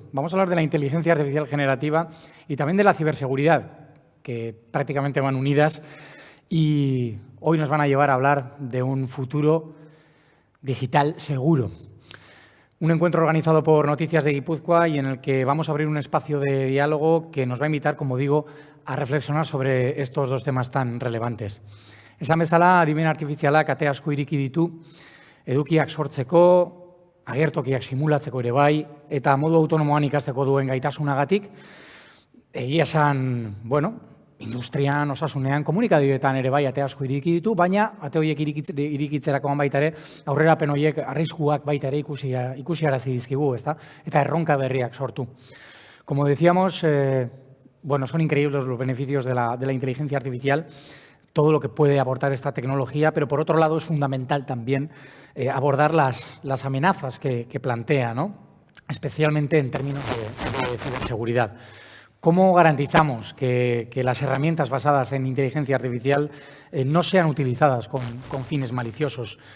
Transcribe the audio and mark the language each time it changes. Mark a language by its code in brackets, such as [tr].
[es] Vamos a hablar de la inteligencia artificial generativa y también de la ciberseguridad, que prácticamente van unidas, y hoy nos van a llevar a hablar de un futuro digital seguro. Un encuentro organizado por Noticias de Guipúzcoa y en el que vamos a abrir un espacio de diálogo que nos va a invitar, como digo, a reflexionar sobre estos dos temas tan relevantes. [eu] Esan bezala, adimen artifizialak ate asko ireki ditu, edukiak sortzeko, agertokiak simulatzeko ere bai, eta modu autonomoan ikasteko duen gaitasunagatik, egia esan, industrian, osasunean, komunikabideetan ere bai ate asko ireki ditu, baina ate horiek irikitzerakoan baita ere, aurrerapen horiek arriskuak baita ere ikusiarazi dizkigu, ezta? Eta erronka berriak sortu. [es] Como decíamos, son increíbles los beneficios de la inteligencia artificial, todo lo que puede aportar esta tecnología, pero por otro lado es fundamental también abordar las amenazas que plantea, ¿no? Especialmente en términos de ciberseguridad. ¿Cómo garantizamos que las herramientas basadas en inteligencia artificial no sean utilizadas con fines maliciosos?